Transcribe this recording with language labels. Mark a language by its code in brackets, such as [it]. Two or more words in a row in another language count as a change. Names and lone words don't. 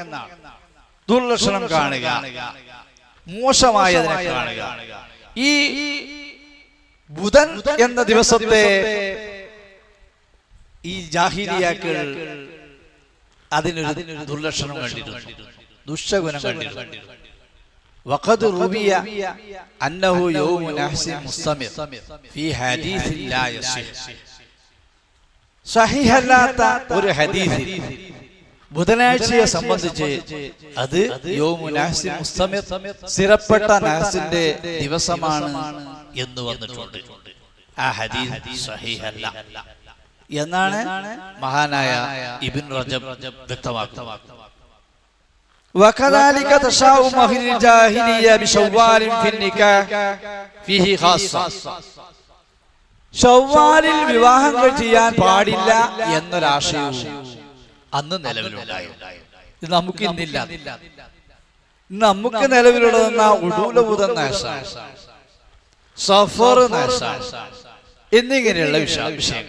[ml] ദുർലക്ഷണം കാണുക, മോശമായതിനെ കാണുക. ഈ ബുധൻ എന്ന ദിവസത്തെ ഈ ജാഹിലിയാക്കൾ അതിനൊരു ദുർലക്ഷണം കണ്ടിരുന്നു, ദുശ്ശകുനം കണ്ടിരുന്നു. [ar] وقد روي أنه يوم نحس مستمر في حديث لا يصح. [ml] സഹിഹല്ലാത്ത ഒരു ഹദീസിൽ ബുധനാഴ്ചയെ സംബന്ധിച്ച് അത് [ar] يوم نحس مستمر, [ml] സ്ഥിരപ്പെട്ട നഹ്സിന്റെ ദിവസമാണ് എന്ന് വന്നിട്ടുണ്ട്. ആ ഹദീസ് സഹിഹല്ല എന്നാണ് മഹാനായ ഇബ്ൻ റജബ് വ്യക്തമാക്കുന്നത്. [ar] وكذلك تشاؤم أهل الجاهلية بشوال في النكاح فيه خاصة. [ml] ഷവ്വാലിൽ വിവാഹങ്ങൾ ചെയ്യാൻ പാടില്ല എന്നൊരാശയവും അന്ന് നിലവിലുണ്ടായിരുന്നു. ഇത് നമുക്ക് ഇന്നില്ല. നമുക്ക് നിലവിലുള്ളതെന്ന ഉടൂലബുധ നഹ്സാണ്, സഫർ നഹ്സാണ് എന്നിങ്ങനെയുള്ള വിഷയങ്ങൾ.